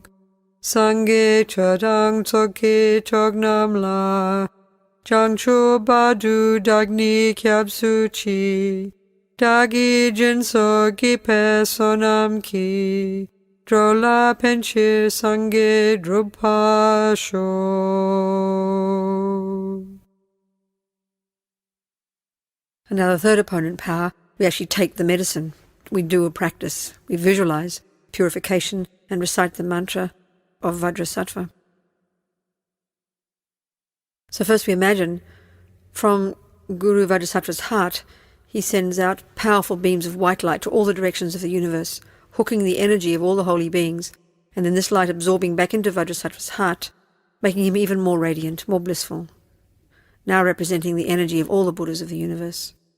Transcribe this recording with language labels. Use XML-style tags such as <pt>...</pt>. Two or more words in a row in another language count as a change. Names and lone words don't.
<bo>སངས་རྒྱས་ཆོས་དང་ཚོགས་ཀྱི་མཆོག་རྣམས་ལ། བྱང་ཆུབ་བར་དུ་བདག་ནི་སྐྱབས་སུ་མཆི། བདག་གིས་སྦྱིན་སོགས་བགྱིས་པའི་བསོད་ནམས་ཀྱིས། འགྲོ་ལ་ཕན་ཕྱིར་སངས་རྒྱས་འགྲུབ་པར་ཤོག.</bo> <en>And now the third opponent power, we actually take the medicine. We do a practice. We visualize purification and recite the mantra of Vajrasattva. So first we imagine from Guru Vajrasattva's heart, he sends out powerful beams of white light to all the directions of the universe, hooking the energy of all the holy beings, and then this light absorbing back into Vajrasattva's heart, making him even more radiant, more blissful, now representing the energy of all the Buddhas of the universe.</en>